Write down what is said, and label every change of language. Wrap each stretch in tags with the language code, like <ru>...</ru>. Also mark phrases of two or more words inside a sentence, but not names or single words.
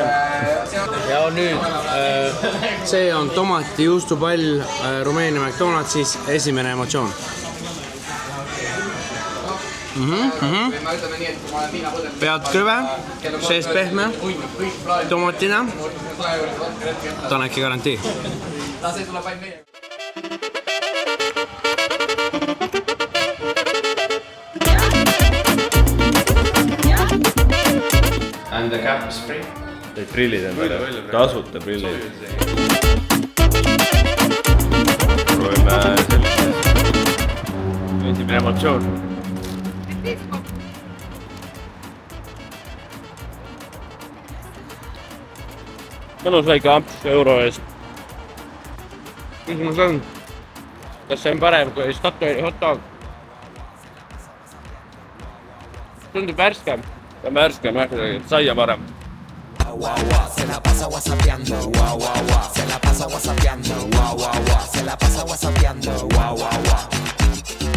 <et>Ja nüüd see on tomati juustupall Rumeenia McDonald'sis, esimene emotsioon. Pead kõve, sees pehme, tomatina, Taneki garantii.</et> <en>And the cap is free.</en> <et>Teid prillid endale, tasuta prillid. Proovime sellist. Esimene emotsioon. Mõnus väike amps euro eest. Küsimus on, kas see on parem kui Statoili</et> <en>hot dog?</en> <et>Tundub värskem. Ta on värskem, saia parem.</et> <es>Se la pasa whatsappeando, se la pasa whatsappeando, se la pasa whatsappeando,</es>